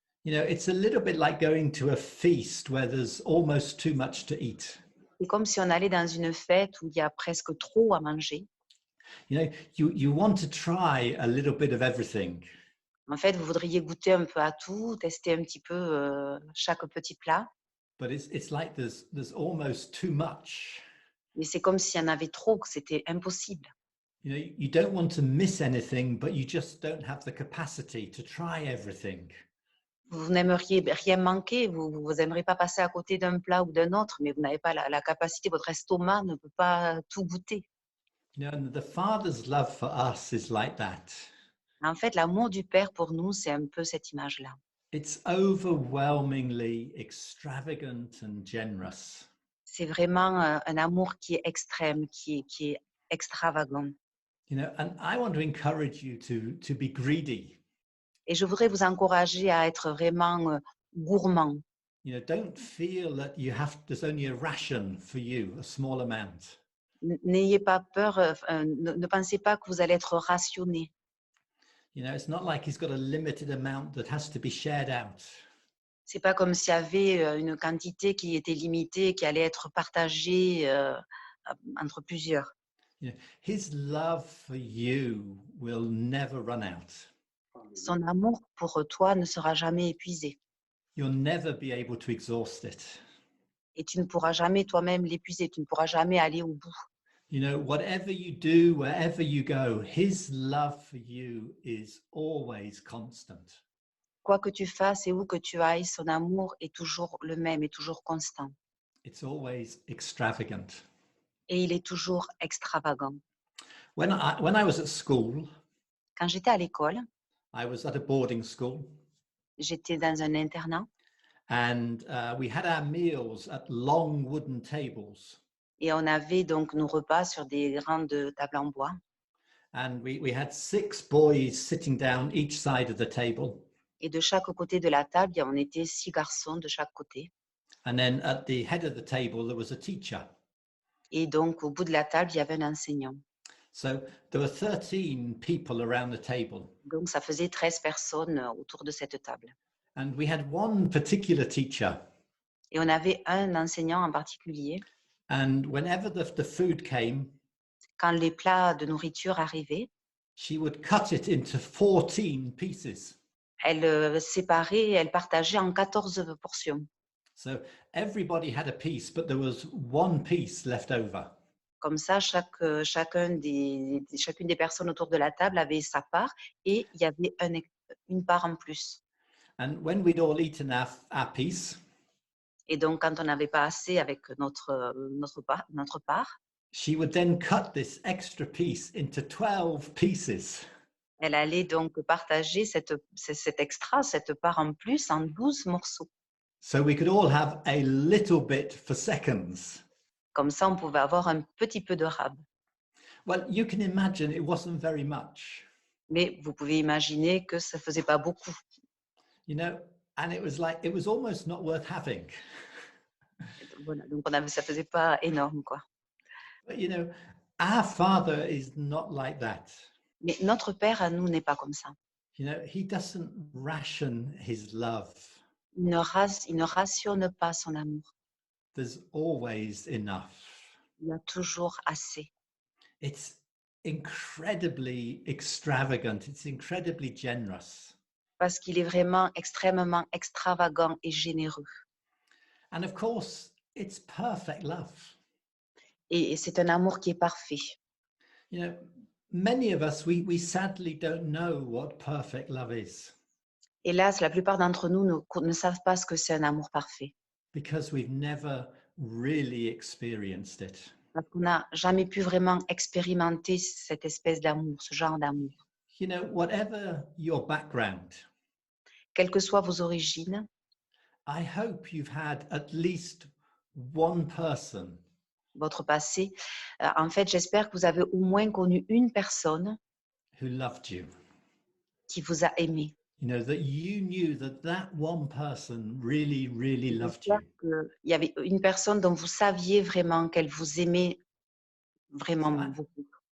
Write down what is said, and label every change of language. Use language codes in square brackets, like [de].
[en] You know, it's a little bit like going to a feast where there's almost too much to eat. [fr] C'est comme si on allait dans une fête où il y a presque trop à manger. [en] You know, you want to try a little bit of everything. [fr] En fait, vous voudriez goûter un peu à tout, tester un petit peu chaque petit plat. [en] But it's like there's almost too much. [fr] Mais c'est comme s'il y en avait trop, que c'était impossible. [en] You know, you don't want to miss anything, but you just don't have the capacity to try everything. [fr] Vous n'aimeriez rien manquer, vous n'aimeriez pas passer à côté d'un plat ou d'un autre, mais vous n'avez pas la capacité, votre estomac ne peut pas tout goûter. [en] You know, and the Father's love for us is like that. [fr] En fait, l'amour du Père pour nous, c'est un peu cette image-là. [en] It's overwhelmingly extravagant and generous. [fr] C'est vraiment un amour qui est extrême, qui est extravagant. [en] You know, and I want to encourage you to be greedy. [fr] Et je voudrais vous encourager à être vraiment gourmand. [en] You know, don't feel that there's only a ration for you, a small amount. [fr] N'ayez pas peur, ne pensez pas que vous allez être rationné. [en] You know, it's not like he's got a limited amount that has to be shared out. [fr] C'est pas comme s'il y avait une quantité qui était limitée, qui allait être partagée entre plusieurs. [en] You know, his love for you will never run out. [fr] Son amour pour toi ne sera jamais épuisé. [en] You'll never be able to exhaust it. [fr] Et tu ne pourras jamais toi-même l'épuiser, tu ne pourras jamais aller au bout. [en] You know, whatever you do, wherever you go, his love for you is always constant. [fr] Quoi que tu fasses et où que tu ailles, son amour est toujours le même, est toujours constant. [en] It's always extravagant. [fr] Et il est toujours extravagant. [en] When I was at school, [fr] Quand j'étais à l'école, [en] I was at a boarding school, [fr] j'étais dans un internat [en] and we had our meals at long wooden tables. [fr] et on avait donc nos repas sur des grandes tables en bois. [en] And we had 6 boys sitting down each side of the table. [fr] Et de chaque côté de la table, on était 6 garçons de chaque côté. [en] And then at the head of the table, there was a teacher. [fr] Et donc, au bout de la table, il y avait un enseignant. [en] So there were 13 people around the table, [fr] Donc, ça faisait 13 personnes autour de cette table. [en] and we had one particular teacher. [fr] Et on avait un enseignant en particulier. [en] And whenever the food came, [fr] Quand les plats de nourriture arrivaient, [en] she would cut it into 14 pieces. [fr] elle séparait, elle partageait en 14 portions. [en] So everybody had a piece, but there was one piece left over. [fr] Comme ça, chacune des personnes autour de la table avait sa part et il y avait une part en plus. [en] And when we'd all eaten our piece, [fr] Et donc, quand on n'avait pas assez avec notre part, [en] she would then cut this extra piece into 12 pieces. [fr] elle allait donc partager cet extra, cette part en plus, en 12 morceaux. [en] So we could all have a little bit for seconds. [fr] Comme ça, on pouvait avoir un petit peu de rab. [en] Well, you can imagine it wasn't very much. [fr] Mais vous pouvez imaginer que ça ne faisait pas beaucoup. [en] You know, and it was almost not worth having. [fr] Voilà, donc ça ne faisait pas énorme, quoi. [en] But you know, our Father is not like that. [fr] Mais notre Père, à nous, n'est pas comme ça. [en] You know, he doesn't ration his love. [fr] Il ne rationne pas son amour. [en] There's always enough. [fr] Il y a toujours assez. [en] It's incredibly extravagant. It's incredibly generous. [fr] Parce qu'il est vraiment extrêmement extravagant et généreux. [en] And of course, it's perfect love. [fr] Et c'est un amour qui est parfait. [en] You know, many of us, we sadly don't know what perfect love is. [fr] Hélas, la plupart d'entre nous ne savent pas ce que c'est un amour parfait. [en] Because we've never really experienced it. [fr] Parce qu'on n'a jamais pu vraiment expérimenter cette espèce d'amour, ce genre d'amour. [en] You know, whatever your background, [fr] Quelles que soient vos origines, [en] I hope you've had at least one person [fr] votre passé, en fait, j'espère que vous avez au moins connu une personne [en] who loved you. [fr] qui vous a aimé. [en] You know, that you knew that one person really, really loved you. [fr] Il y avait une personne dont vous saviez vraiment qu'elle vous aimait vraiment beaucoup.